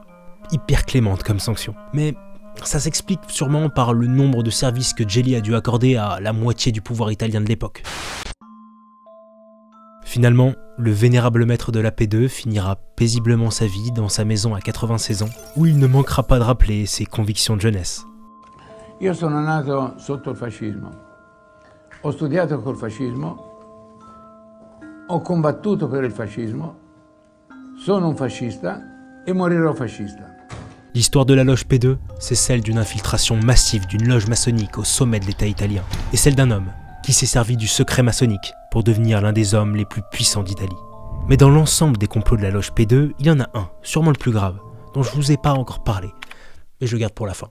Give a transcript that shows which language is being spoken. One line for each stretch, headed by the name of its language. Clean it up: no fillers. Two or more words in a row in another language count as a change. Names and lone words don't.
French: Hyper clémente comme sanction. Mais ça s'explique sûrement par le nombre de services que Gelli a dû accorder à la moitié du pouvoir italien de l'époque. Finalement, le vénérable maître de la P2 finira paisiblement sa vie dans sa maison à 96 ans, où il ne manquera pas de rappeler ses convictions de jeunesse.
Italian: Io sono nato sotto il fascismo, ho studiato col fascismo, ho combattuto per il fascismo, sono un fascista e morirò fascista.
French: L'histoire de la loge P2, c'est celle d'une infiltration massive d'une loge maçonnique au sommet de l'État italien, et celle d'un homme qui s'est servi du secret maçonnique pour devenir l'un des hommes les plus puissants d'Italie. Mais dans l'ensemble des complots de la loge P2, il y en a un, sûrement le plus grave, dont je vous ai pas encore parlé, mais je le garde pour la fin.